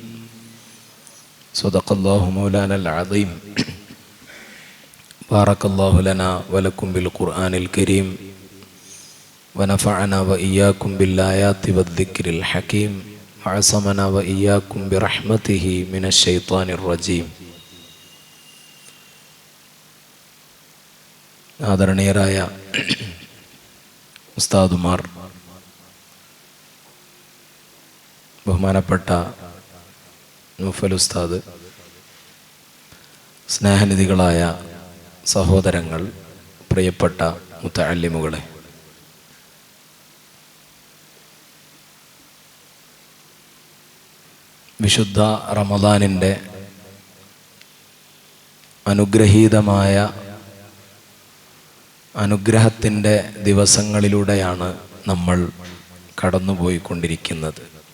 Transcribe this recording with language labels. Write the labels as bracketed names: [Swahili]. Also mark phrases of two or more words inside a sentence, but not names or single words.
[Arabic] صدق الله مولانا العظيم. بارك الله لنا ولكم بالقرآن الكريم ونفعنا وإياكم بالآيات والذكر الحكيم وعصمنا وإياكم برحمته من الشيطان الرجيم. [Malayalam] ആദരണീയരായ ഉസ്താദുമാർ, ബഹുമാനപ്പെട്ട നൗഫൽ ഉസ്താദ്, സ്നേഹനിധികളായ സഹോദരങ്ങൾ, പ്രിയപ്പെട്ട മുതഅല്ലിമുകളെ, വിശുദ്ധ റമദാനിൻ്റെ അനുഗ്രഹീതമായ അനുഗ്രഹത്തിൻ്റെ ദിവസങ്ങളിലൂടെയാണ് നമ്മൾ കടന്നുപോയിക്കൊണ്ടിരിക്കുന്നത്.